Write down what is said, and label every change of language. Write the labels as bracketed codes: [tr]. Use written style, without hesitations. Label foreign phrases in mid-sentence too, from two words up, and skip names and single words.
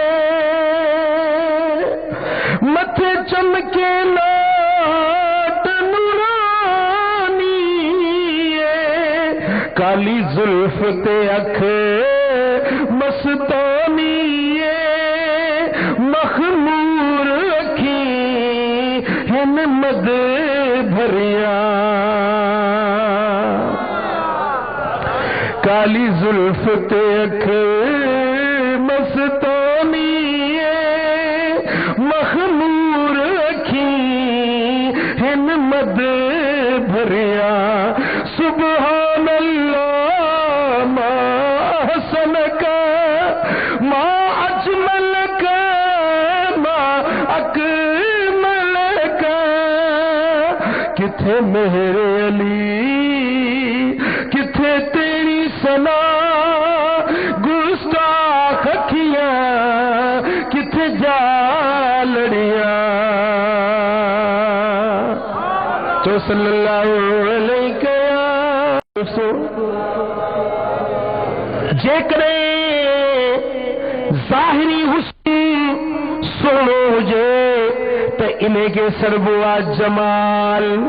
[pa] متھے چمکے لاٹ کالی زلف تے اکھ مستانیے، مخمور اکھی ہن مد بھریا. کالی زلف تے اکھ مستانیے، مخمور اکھی ہن مد بھریا. [ar] سبحان الله ما أحسنك ما أجملك ما أكملك. [pa] کتھے میرے علی، کتھے تیری ثنا، گستاخ اکھیاں کتھے جا لڑیا. [sd] تو [ar] صلى الله عليه [sd] ڏسو جيڪڏهن ظاهري حسن سهڻو هجي ت ان کي سربو آهي جمال.